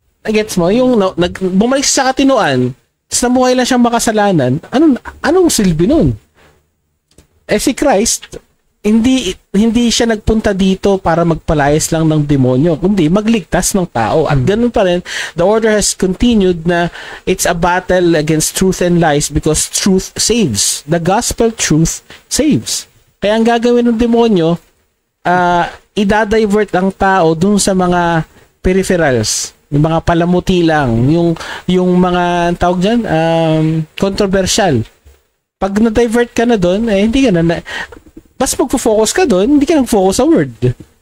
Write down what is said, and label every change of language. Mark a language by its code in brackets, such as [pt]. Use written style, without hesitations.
[tl] Gets mo? Yung bumalik sa katinuan, tapos namuhay lang siyang makasalanan, anong silbi nun? Si Christ, hindi siya nagpunta dito para magpalayas lang ng demonyo, kundi magligtas ng tao. At ganun pa rin, [en] the order has continued na it's a battle against truth and lies because truth saves. The gospel truth saves. [tl] Kaya ang gagawin ng demonyo, idadivert ang tao dun sa mga peripherals, yung mga palamuti lang, yung mga tawag dyan, controversial. Pag na-divert ka na doon, hindi ka na mas magpo-focus ka doon, hindi ka nag-focus sa word.